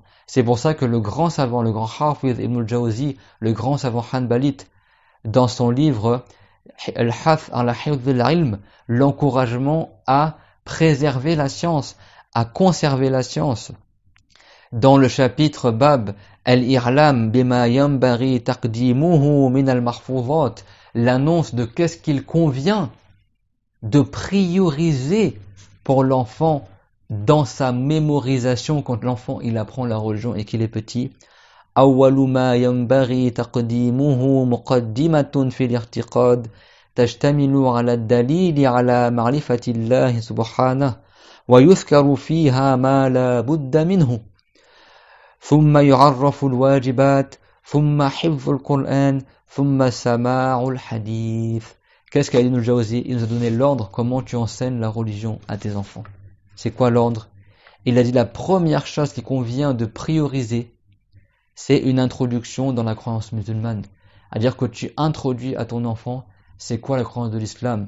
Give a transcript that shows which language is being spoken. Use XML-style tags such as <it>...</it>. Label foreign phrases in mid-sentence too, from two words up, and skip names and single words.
<fr>C'est pour ça que le grand savant, le grand Hafiz Ibn al-Jawzi, le grand savant Hanbalite, dans son livre Al-Hath ala Hifz al-Ilm, l'encouragement à préserver la science, à conserver la science. Dans le chapitre Bab Al-I'lam bima yanbaghi taqdimuhu min al-mahfuzat, l'annonce de qu'est-ce qu'il convient de prioriser pour l'enfant dans sa mémorisation quand l'enfant il apprend la religion et qu'il est petit.</fr> <ar>أول ما ينبغي تقديمه مقدمة في الاعتقاد تشتمل على الدليل على معرفة الله سبحانه ويذكر فيها ما لا بد منه ثم يعرف الواجبات ثم حفظ القرآن ثم سماع الحديث.</ar> <fr>Qu'est-ce qu'a dit Ibn al-Jawzi? Il nous a donné l'ordre, comment tu enseignes la religion à tes enfants. C'est quoi l'ordre? Il a dit la première chose qui convient de prioriser, c'est une introduction dans la croyance musulmane. C'est-à-dire que tu introduis à ton enfant c'est quoi la croyance de l'islam.</fr>